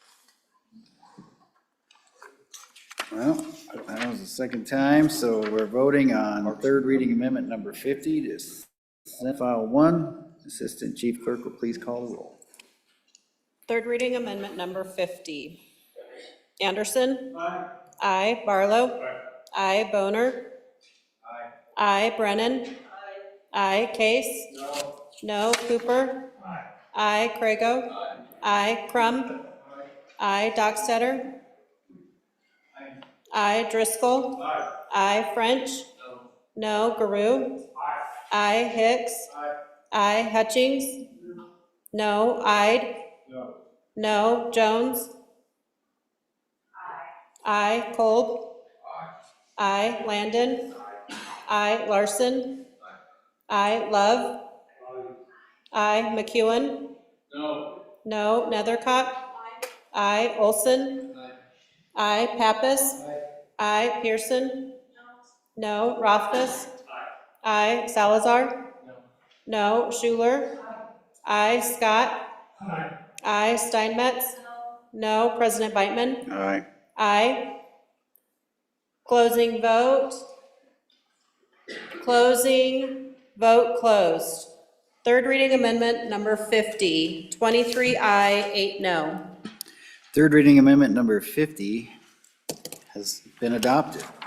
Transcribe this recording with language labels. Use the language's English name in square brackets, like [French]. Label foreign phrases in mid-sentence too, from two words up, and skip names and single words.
[English] Well, that was the second time, so we're voting on third reading amendment number 50 to Senate File 1. Assistant Chief Clerk will please call the roll. Third reading amendment number 50. Anderson? Aye. Aye. Barlow? Aye. Boner? Aye. Brennan? Aye. Case? No. Cooper? Aye. Crago? Aye. Crum? Aye. Dockstetter? Aye. Driscoll? Aye. French? No. Garou? Aye. Hicks? Aye. Hutchings? No. Ide? No. Jones? Aye. Kolb? Aye. Landon? Aye. Larson? Aye. Love? Aye. McEwen? No. Nethercott? Aye. Olson? Aye. Pappas? Aye. Pearson? No. Rothfuss? Aye. Salazar? No. Schuler? Aye. Scott? Aye. Steinmetz? No. President Beitman? Aye. Aye. Closing vote. Closing vote closed. Third reading amendment number 50, 23 aye, 8 no. Third reading amendment number 50 has been adopted.